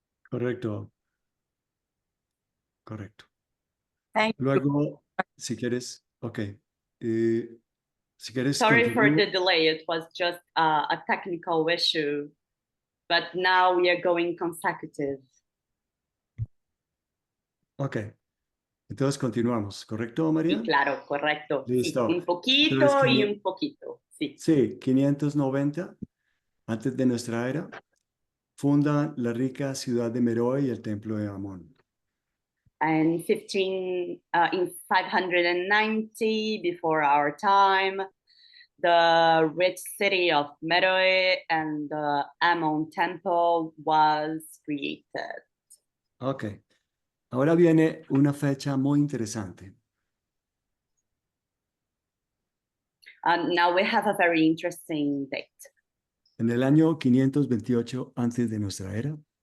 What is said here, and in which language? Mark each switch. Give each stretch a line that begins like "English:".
Spanish: Correcto. Correcto.
English: Thank you.
Spanish: Luego, si quieres, ok. Si quieres,
English: Sorry for
Spanish: continúo.
English: the delay, it was just a technical issue, but now we are going consecutive. Ok.
Spanish: Entonces continuamos, ¿correcto, María? Sí, claro, correcto. Listo. Sí, un poquito Entonces, y un poquito, sí. Sí, 590 antes de nuestra era, fundan la rica ciudad de Meroe y el templo de Amón.
English: And in 590 before our time, the rich city of Meroe and the Ammon temple was created. Ok.
Spanish: Ahora viene una fecha muy interesante.
English: And now we have a very interesting date.
Spanish: En el año 528 antes de nuestra era,